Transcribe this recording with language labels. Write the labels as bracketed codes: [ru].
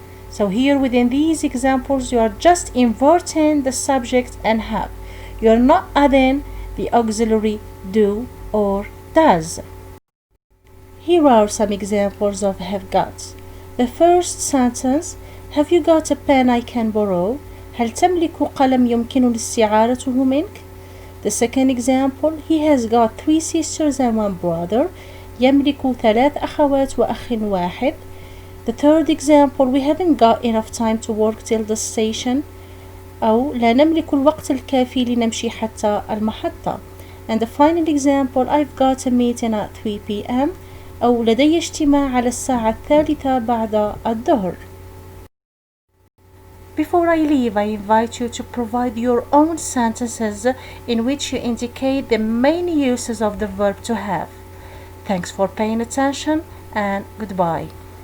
[en] So here within these examples, you are just inverting the subject and have. You are not adding the auxiliary do or does. Here are some examples of have got. The first sentence, have you got a pen I can borrow? [ar] هل تملك قلم يمكنني استعارته منك? [en] The second example, he has got 3 sisters and 1 brother. [ar] يملك 3 أخوات وأخ واحد. [en] The third example, we haven't got enough time to work till the station. [ar] أو لا نملك الوقت الكافي لنمشي حتى المحطة. [en] And the final example, I've got a meeting at 3 p.m. [ar] أو لدي اجتماع على الساعة 3 بعد الظهر. [en] Before I leave, I invite you to provide your own sentences in which you indicate the main uses of the verb to have. Thanks for paying attention and goodbye.